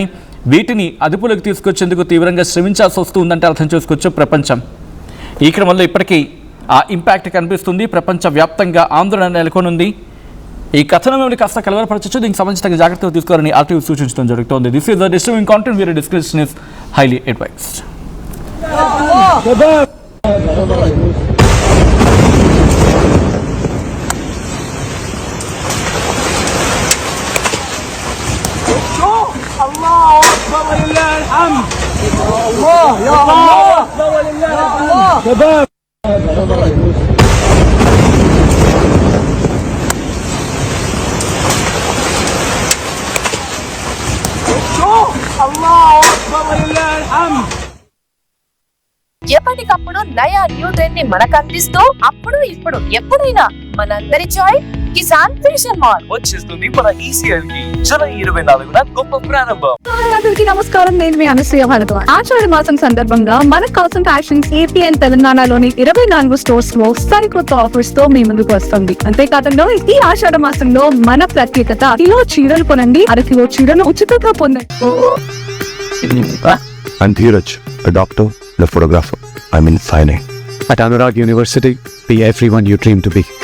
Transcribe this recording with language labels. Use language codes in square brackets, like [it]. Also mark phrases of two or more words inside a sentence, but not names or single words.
[te] వీటిని అదుపులోకి తీసుకొచ్చేందుకు తీవ్రంగా శ్రమించాల్సి వస్తుందంటే అర్థం చేసుకోవచ్చు ప్రపంచం. ఈ క్రమంలో ఇప్పటికీ ఆ ఇంపాక్ట్ కనిపిస్తుంది. ప్రపంచవ్యాప్తంగా ఆందోళన నెలకొనుంది. ఈ కథనం మిమ్మల్ని కాస్త కలవరపరచచ్చు. దీనికి సంబంధించిన జాగ్రత్తలు తీసుకోవాలని ఆర్టీవీ సూచించడం జరుగుతోంది. [en] This is the disturbing content. Viewer discretion is highly advised. [ar] الله أكبر ولله الحمد. الله يا الله أكبر ولله الحمد. شباب الله أكبر ولله الحمد. [te] ఎప్పటికప్పుడు నయా [en] new trend [te] ని మనకు అందిస్తూ అప్పుడు ఇప్పుడు ఎప్పుడైనా మనందరి చాయ్ కిసాన్ ఫ్యాషన్ మాల్ వచ్చేస్తుంది మన ఈసీఎల్ కి జూలై 24న గొప్ప ప్రారంభం. అందరికీ నమస్కారం. నేను మీ అనసూయ భారద్వాజ్. ఆషాఢ మాసం సందర్భంగా మన కాసం ఫ్యాషన్స్ ఏపీ అండ్ తెలంగాణలోని 24 స్టోర్స్ లో సరికొత్త ఆఫర్స్ తో మీ ముందుకు వస్తుంది. అంతేకాకుండా ఈ ఆషాఢ మాసంలో మన ప్రత్యేకత కిలో చీరలు కొనండి, 1/2 కిలో చీరను ఉచితంగా పొందండి. [en] I'm Dheeraj, a doctor and a photographer. I'm in fine art. At Anurag University, be everyone you dream to be.